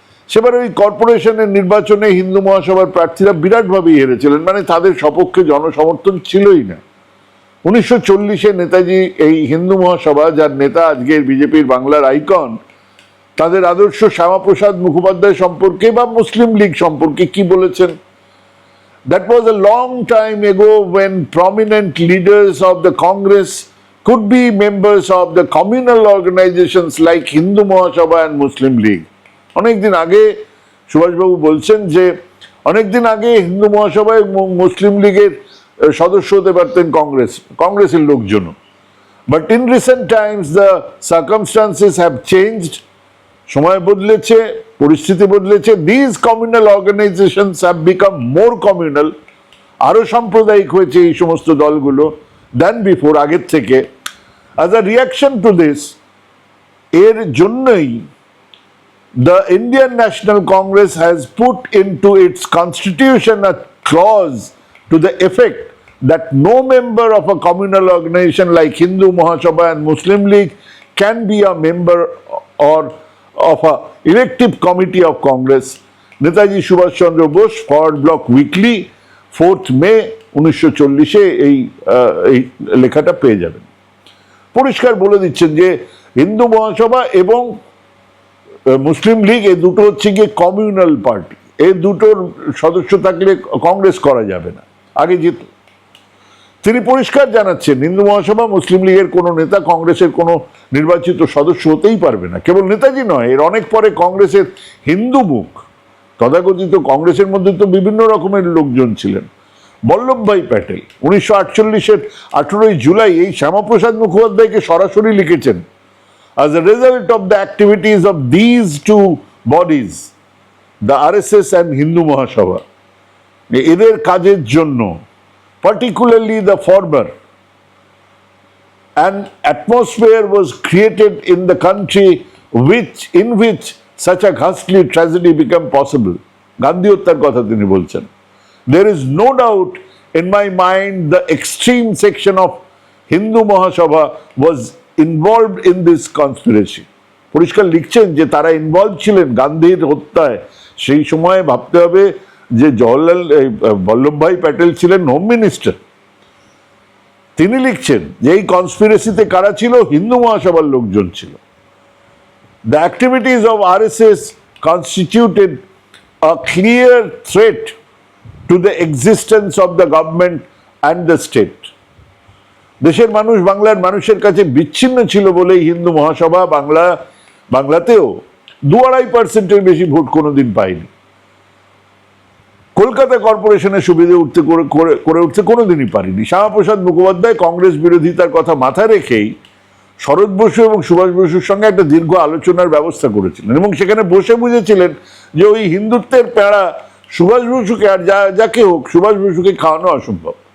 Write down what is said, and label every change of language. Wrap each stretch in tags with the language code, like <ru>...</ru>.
<bn>সেবার ওই কর্পোরেশনের নির্বাচনে হিন্দু মহাসভার প্রার্থীরা বিরাটভাবেই হেরেছিলেন, মানে তাদের সপক্ষে জনসমর্থন ছিলই না। 1940-এ নেতাজি এই হিন্দু মহাসভা, যার নেতা আজকের বিজেপির বাংলার আইকন, তাদের আদর্শ শ্যামাপ্রসাদ মুখোপাধ্যায় সম্পর্কে বা মুসলিম লীগ সম্পর্কে কি বলেছেন?</bn> <en>That was a long time ago when prominent leaders of the Congress could be members of the communal organizations like Hindu Mahasabha and Muslim League.</en> <bn>অনেকদিন আগে সুভাষবাবু বলছেন যে অনেকদিন আগে হিন্দু মহাসভায় মুসলিম লীগের সদস্য হতে পারতেন কংগ্রেসের লোকজন।</bn> <en>But in recent times the circumstances have changed.</en> <bn>সময় বদলেছে, পরিস্থিতি বদলেছে।</bn> <en>These communal organizations have become more communal,</en> <bn>আরো সাম্প্রদায়িক হয়েছে এই সমস্ত দলগুলো</bn> <en>than before,</en> <bn>আগের থেকে।</bn> <en>As a reaction to this,</en> <bn>এর জন্যই</bn> <en>the Indian National Congress has put into its constitution a clause to the effect that no member of a communal organization like Hindu Mahasabha and Muslim League can be a member or of a elective committee of Congress.</en> <bn>Netaji Subhash Chandra Bose, forward block weekly, 4 মে 1940-এ এই লেখাটা পেয়ে যাবেন। পরিষ্কার বলে দিচ্ছেন যে হিন্দু মহাসভা এবং মুসলিম লীগ এই দুটো হচ্ছে গিয়ে কমিউনাল পার্টি, এই দুটোর সদস্য থাকলে কংগ্রেস করা যাবে না, আগে যেত। তিনি পরিষ্কার জানাচ্ছেন হিন্দু মহাসভা মুসলিম লীগের কোনো নেতা কংগ্রেসের কোনো নির্বাচিত সদস্য হতেই পারবে না। কেবল নেতাজি নয়, এর অনেক পরে কংগ্রেসের হিন্দু মুখ তথাকথিত কংগ্রেসের মধ্যে তো বিভিন্ন রকমের লোকজন ছিলেন। বল্লভভাই প্যাটেল 1948-এর 18ই জুলাই এই শ্যামাপ্রসাদ মুখোপাধ্যায়কে সরাসরি লিখেছেন,</bn> <en>as a result of the activities of these two bodies, the RSS and Hindu Mahasabha,</en> <bn>এদের কাজের জন্য,</bn> <en>particularly the former, an atmosphere was created in the country in which such a ghastly tragedy became possible.</en> <bn>Gandhi হত্যার কথা তিনি বলছেন।</bn> <en>There is no doubt in my mind the extreme section of Hindu Mahasabha was involved in this conspiracy.</en> <bn>পরিষ্কার লিখছেন যে তারা involve ছিলেন গান্ধীর হত্যায়। সেই সময় ভাবতে হবে যে বল্লভভাই প্যাটেল ছিলেন হোম মিনিস্টার। তিনি লিখছেন যে এই কনস্পিরেসিতে কারা ছিল? হিন্দু মহাসভার লোকজন ছিল।</bn> <en>The activities of RSS constituted a clear threat to the existence of the government and the state.</en> <bn>দেশের মানুষ বাংলার মানুষের কাছে বিচ্ছিন্ন ছিল বলেই হিন্দু মহাসভা বাংলাতেও 2-2.5% বেশি ভোট কোনোদিন পায়নি। কলকাতা কর্পোরেশনের সুবিধে করে উঠতে কোনোদিনই পারেনি। শ্যামাপ্রসাদ মুখোপাধ্যায় কংগ্রেস বিরোধিতার কথা মাথায় রেখেই শরৎ বসু এবং সুভাষ বসুর সঙ্গে একটা দীর্ঘ আলোচনার ব্যবস্থা করেছিলেন এবং সেখানে বসে বুঝেছিলেন যে ওই হিন্দুত্বের প্যাঁড়া সুভাষ বসুকে আর যাকে হোক সুভাষ বসুকে খাওয়ানো অসম্ভব।</bn>